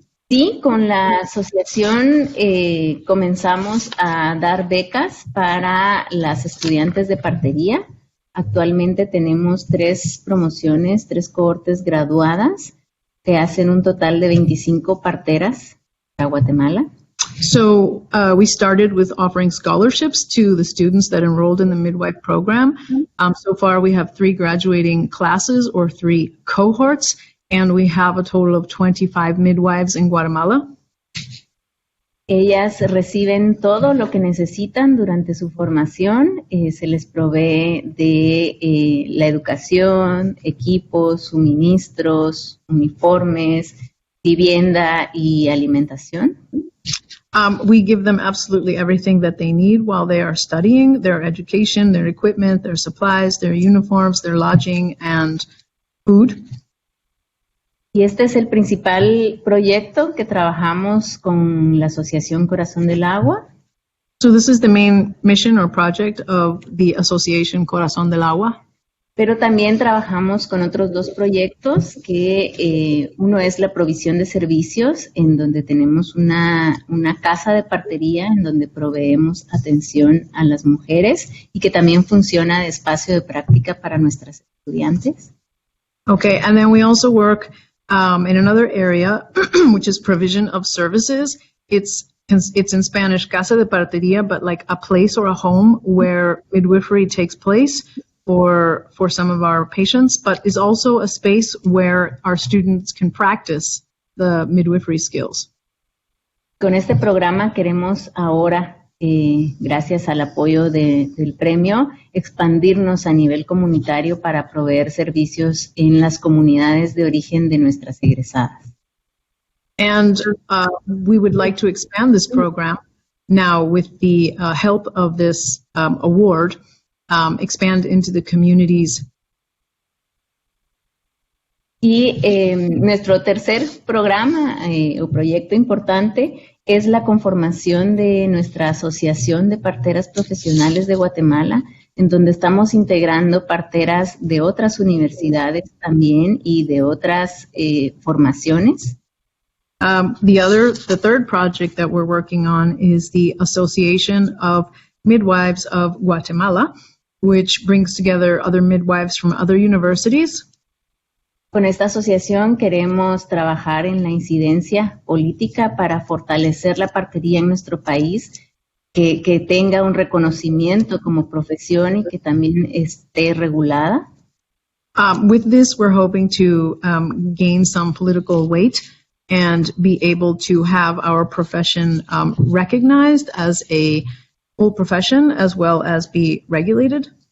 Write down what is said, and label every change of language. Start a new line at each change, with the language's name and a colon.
Spanish: Sí, con la asociación comenzamos a dar becas para las estudiantes de partería. Actualmente tenemos 3 promociones, 3 cohortes graduadas que hacen un total de 25 parteras para Guatemala.
English: So we started with offering scholarships to the students that enrolled in the midwife program. So far we have 3 graduating classes or 3 cohorts, and we have a total of 25 midwives in Guatemala.
Spanish: Ellas reciben todo lo que necesitan durante su formación. Se les provee de la educación, equipos, suministros, uniformes, vivienda y alimentación.
English: We give them absolutely everything that they need while they are studying, their education, their equipment, their supplies, their uniforms, their lodging, and food.
Spanish: Y este es el principal proyecto que trabajamos con la Asociación Corazón del Agua.
English: So this is the main mission or project of the Association Corazón del Agua.
Spanish: Pero también trabajamos con otros 2 proyectos, que uno es la provisión de servicios, en donde tenemos una casa de partería, en donde proveemos atención a las mujeres y que también funciona de espacio de práctica para nuestras estudiantes.
English: Okay, and then we also work in another area, which is provision of services. It's in Spanish, casa de partería, but like a place or a home where midwifery takes place for some of our patients, but is also a space where our students can practice the midwifery skills.
Spanish: Con este programa queremos ahora, gracias al apoyo del premio, expandirnos a nivel comunitario para proveer servicios en las comunidades de origen de nuestras egresadas.
English: And we would like to expand this program now with the help of this award, expand into the communities.
Spanish: Y nuestro tercer programa o proyecto importante es la conformación de nuestra Asociación de Parteras Profesionales de Guatemala, en donde estamos integrando parteras de otras universidades también y de otras formaciones.
English: The third project that we're working on is the Association of Midwives of Guatemala, which brings together other midwives from other universities.
Spanish: Con esta asociación queremos trabajar en la incidencia política para fortalecer la partería en nuestro país, que tenga un reconocimiento como profesión y que también esté regulada.
English: With this, we're hoping to gain some political weight and be able to have our profession recognized as a full profession as well as be regulated.